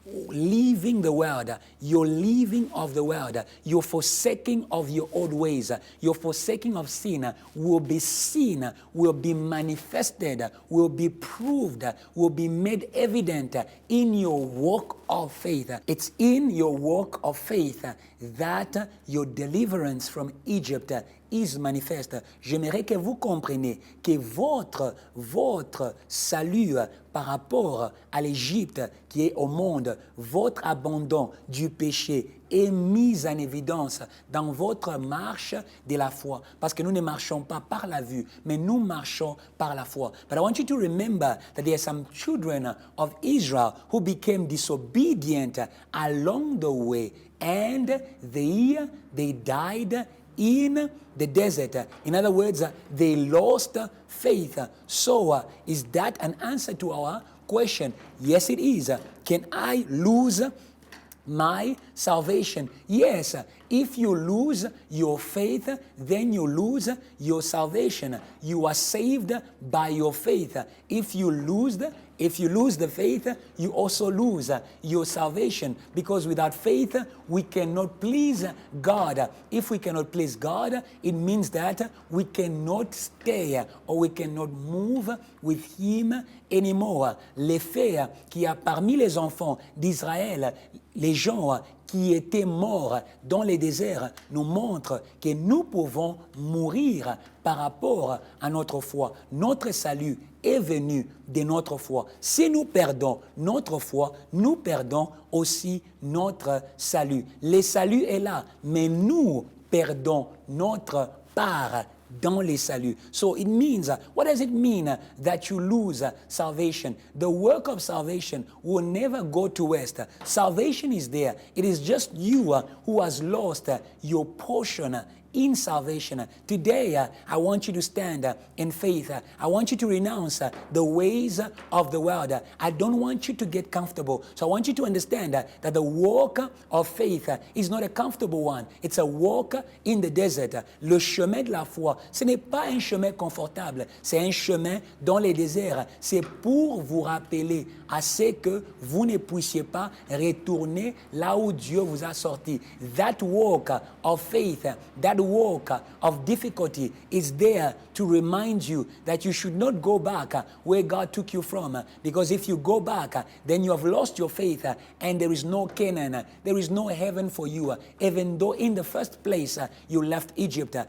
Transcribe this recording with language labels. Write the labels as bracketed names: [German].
[English] Leaving the world, you're leaving of the world, you're forsaking of your old ways, your forsaking of sin will be seen, will be manifested, will be proved, will be made evident in your walk of faith. It's in your walk of faith that your deliverance from Egypt is manifest. [French] J'aimerais que vous compreniez que votre salut par rapport à l'Égypte qui est au monde, votre abandon du péché est mis en évidence dans votre marche de la foi. Parce que nous ne marchons pas par la vue, mais nous marchons par la foi. [English] But I want you to remember that there are some children of Israel who became disobedient along the way, and they died in the desert. In other words, they lost faith. So, is that an answer to our question? Yes, it is. Can I lose my salvation? Yes. If you lose your faith, then you lose your salvation. You are saved by your faith. If you lose the faith, you also lose your salvation, because without faith, we cannot please God. If we cannot please God, it means that we cannot stay or we cannot move with Him anymore. [French] Les faits qu'il y a parmi les enfants d'Israël, les gens qui étaient morts dans les déserts, nous montrent que nous pouvons mourir par rapport à notre foi. Notre salut est venu de notre foi. Si nous perdons notre foi, nous perdons aussi notre salut. Le salut est là, mais nous perdons notre part dans les saluts. [English] So it means, what does it mean that you lose salvation? The work of salvation will never go to waste. Salvation is there. It is just you who has lost your portion in salvation. Today, I want you to stand in faith. I want you to renounce the ways of the world. I don't want you to get comfortable. So I want you to understand that the walk of faith is not a comfortable one. It's a walk in the desert. [French] Le chemin de la foi, ce n'est pas un chemin confortable. C'est un chemin dans les déserts. C'est pour vous rappeler à ce que vous ne puissiez pas retourner là où Dieu vous a sorti. [English] That walk of faith, that walk of difficulty is there to remind you that you should not go back where God took you from, because if you go back, then you have lost your faith and there is no Canaan, there is no heaven for you, even though in the first place you left Egypt.